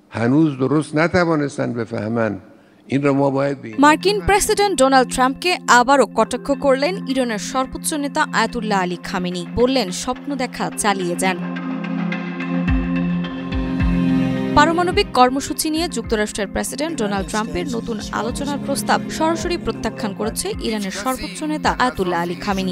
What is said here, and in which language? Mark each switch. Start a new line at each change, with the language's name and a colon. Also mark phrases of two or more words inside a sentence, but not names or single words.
Persian: هنوز درست نتوانستن بفهمن این رو ما باید
Bangla: মার্কিন প্রেসিডেন্ট ডোনাল্ড ট্রাম্পকে আবারও কটাক্ষ করলেন ইরানের সর্বোচ্চ নেতা আয়াতুল্লাহ আলী খামেনি। বললেন, স্বপ্ন দেখা চালিয়ে যান। পারমাণবিক কর্মসূচি নিয়ে যুক্তরাষ্ট্রের প্রেসিডেন্ট ডোনাল্ড ট্রাম্পের নতুন আলোচনার প্রস্তাব সরাসরি প্রত্যাখ্যান করেছে ইরানের সর্বোচ্চ নেতা আয়াতুল্লাহ আলী খামেনি।